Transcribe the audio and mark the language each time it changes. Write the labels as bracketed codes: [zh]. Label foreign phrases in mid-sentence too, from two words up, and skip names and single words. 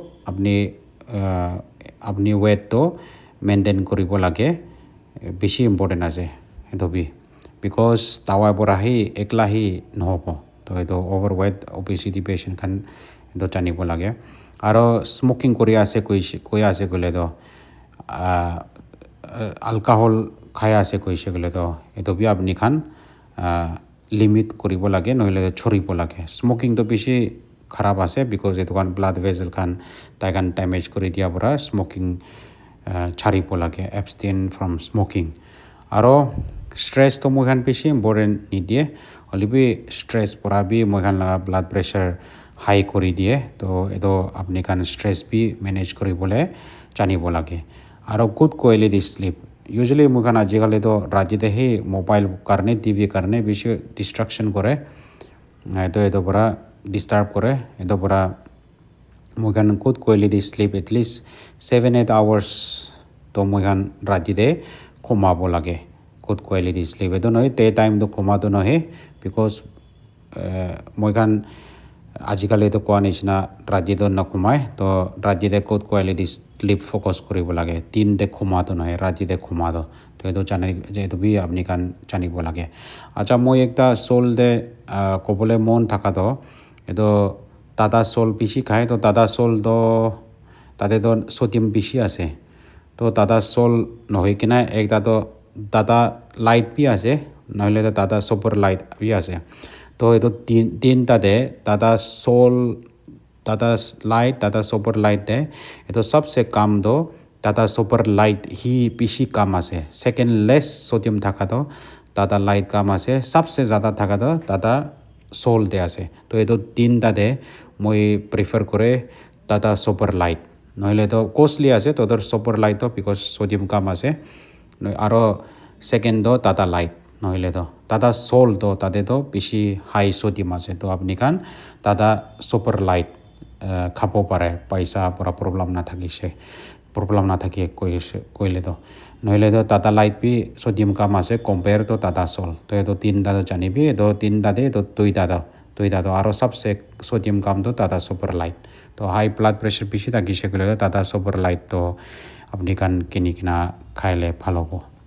[nag] apni weight to maintain koribo lage beshi important ase eto bi because tawa pura hi ekla hi nohobo to eto [en] overweight obesity patient [nag] khan eto janibo lage aro smoking kori ase koi ase gole to alcohol khai ase koise gole to eto bi apni khan limit koribo lage nohile choribo lage smoking to beshi kharab ase because eto kan [en] blood vessel [nag] khan taikan damage kori dia pura smoking charibo lage [en] abstain from [nag] smoking aro stress to moi khan beshi important nidie holibi stress pura bi moi khan la [en] blood pressure high [nag] kori die to eto apni khan stress bi manage koribole janibo lage aro [en] good quality sleep [nag] usually moi khan ajikali to rati te hi mobile karne tv karne beshi distraction kore eto pura disturb kore eto pura moi khan [en] good quality sleep at least 7-8 hours [nag] to moi khan rati te khomabo lage [en] good quality sleep [nag] eto noy daytime to khoma to nohe because moi khan ajikali to koa nishina rati to nakhomai to rati te [en] good quality sleep focus [nag] koribo lage din te khoma to nohe rati te khoma to eto jane eto bi apni khan janibo lage acha moi ekta sol de kobole mon thaka to eto tata sol beshi khai to tata sol to tate to sodium beshi ase to tata sol nohoi kina ekta to tata light bi ase nohile to tata super light bi ase to eto tinta de tata sol tata light tata super light de eto [hi] sabse kam [nag] do tata super light hi beshi kam ase [en] second less sodium [nag] thaka to tata light kam ase [hi] sabse jada [nag] thaka to tata sol de ase to eto tinta de moi prefer kore tata super light nohile to costly ase to super light to because sodium kam ase aro second do tata light nohile to tata sol to tate to beshi high sodium ase to apni khan tata super light khabo pare paisa pura problem na thakise problem na thaki koile to nohile to tata light bi sodium kam ase [en] compare to [nag] tata sol to eto tinta to janibi eto tinta de eto toida to aro sabse sodium kam to tata super light to [en] high blood pressure [nag] beshi thakise gole tata super light to apni khan kini kina khaile bhalo ho